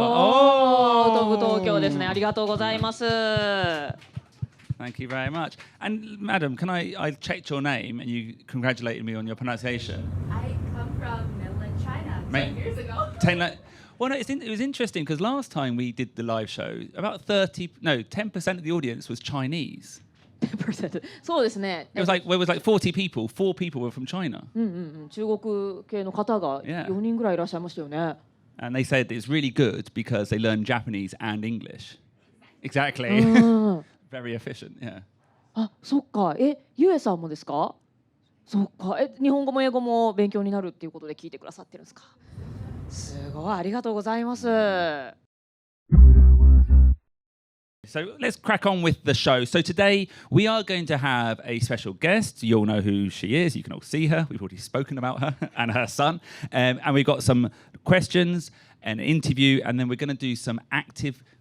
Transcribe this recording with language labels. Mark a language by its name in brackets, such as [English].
[Japanese] 東京ですね。ありがとうございます。 [English] Thank you very much. And madam, I checked your name and you congratulated me on your pronunciation. I come from mainland China 10 years ago. Well, no, it was interesting because last time we did the live show, about 10% of the audience was Chinese. [Japanese] 10%そうですね。 [English] It was like 40 people, 4 people were from China. [Japanese] 中国系の方が4人ぐらいいらっしゃいましたよね。 [English] And they said it's really good because they learn Japanese and English. Exactly. Very efficient, yeah. [Japanese] あ、そっか。ゆえさんもですか？そっか。日本語も英語も勉強になるっていうことで聞いてくださってるんですか？すごい、ありがとうございます。 [English] So let's crack on with the show. So today we are going to have a special guest. You all know who she is. You can all see her. We've already spoken about her and her son. And we've got some questions, an interview, and then we're going to do some active...